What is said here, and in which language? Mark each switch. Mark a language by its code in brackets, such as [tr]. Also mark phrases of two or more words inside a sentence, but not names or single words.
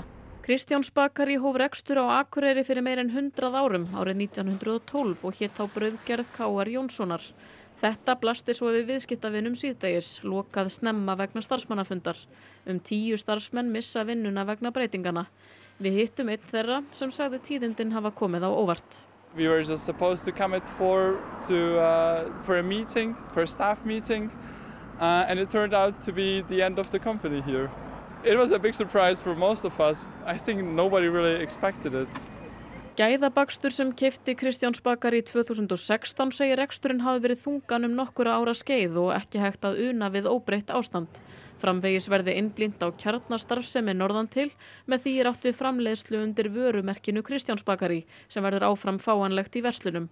[is] Kristjáns bakarí hóf rekstur á Akureyri fyrir meir en 100 árum árið 1912 og hét þá brauðgerð K.R. Jónssonar. Þetta blasti svo við viðskiptavinum síðdegis, lokað snemma vegna starfsmannafundar. 10 starfsmenn missa vinnuna vegna breytingana. Við hittum einn þeirra sem sagði tíðindin hafa komið á óvart. [en] We were just supposed to come at 4 for a meeting, for a staff meeting, and it turned out to be the end of the company here. It was a big surprise for most of us. I think nobody really expected it. [is] Gæðabakstur sem keypti Kristjáns bakarí 2016 segir reksturinn hafi verið þungan nokkura ára skeið og ekki hægt að una við óbreytt ástand. Framvegis verði innblínt á kjarnastarfsemi norðan til, með því átt við framleiðslu undir vörumerkinu Kristjáns bakarí sem verður áfram fáanlegt í verslunum.